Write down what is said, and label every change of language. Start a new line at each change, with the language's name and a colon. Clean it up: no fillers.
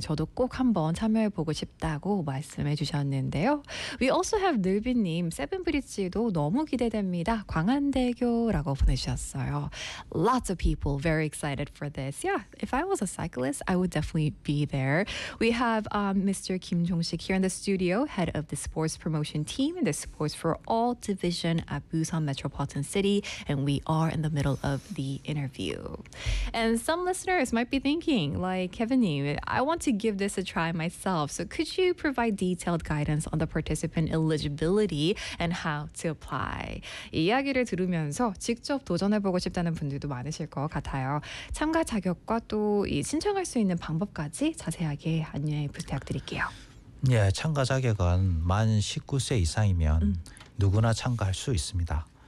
Korean: 저도 꼭 한번 참여해보고 싶다고 말씀해주셨는데요.
English: We also have
Korean: 늘비님 세븐브릿지도 너무 기대됩니다. 광안대교 라고 보내주셨어요.
English: Lots of people very excited for this. Yeah, if I was a cyclist, I would definitely be there. We have Mr. Kim Jong-sik here in the studio, head of the sports promotion team and the sports for all division at Busan Metropolitan City, and we are in the middle of the interview. And some listeners might be thinking, like Kevin, I want to give this a try myself, so could you provide detailed guidance on the participant eligibility and how to apply?
Korean: 이야기를 들으면서 직접 도전해보고 싶다는 분들도 많으실 것 같아요. 참가 자격과 또 신청할 수 있는 방법까지 자세하게 안내 부탁드릴게요. 예, 참가 자격은 만 19세 이상이면 누구나 참가할 수 있습니다.